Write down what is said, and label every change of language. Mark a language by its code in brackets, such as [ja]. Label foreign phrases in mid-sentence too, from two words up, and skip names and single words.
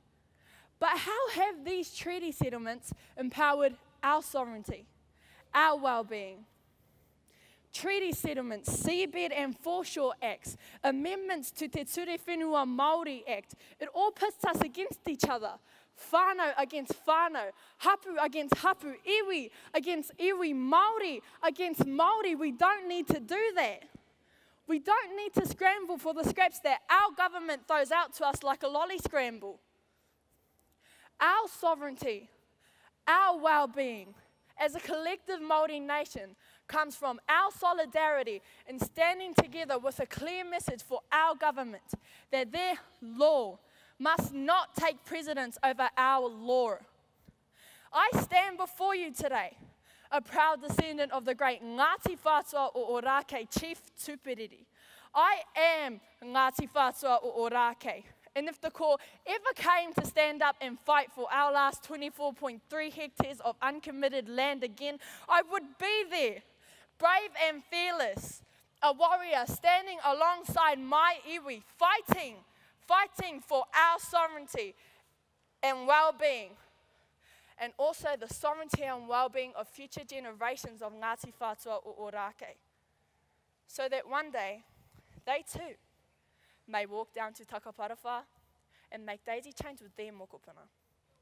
[en] But how have these treaty settlements empowered our sovereignty, our well-being? Treaty settlements, seabed and foreshore acts, amendments to Te Ture Whenua Māori Act, it all pits us against each other, whānau against whānau, hapu against hapu, iwi against iwi, Māori against Māori. We don't need to do that. We don't need to scramble for the scraps that our government throws out to us like a lolly scramble. Our sovereignty, our well-being as a collective Māori nation comes from our solidarity in standing together with a clear message for our government that their law must not take precedence over our law. I stand before you today, a proud descendant of the great Ngāti Whātua o Ōrākei Chief Tupiriri. I am Ngāti Whātua o Ōrākei. And if the call ever came to stand up and fight for our last 24.3 hectares of uncommitted land again, I would be there, brave and fearless, a warrior standing alongside my iwi, fighting for our sovereignty and well-being, and also the sovereignty and well-being of future generations of Ngāti Whātua o Ōrākei, so that one day they too may walk down to Takaparawha and make daisy chains with their mokopuna.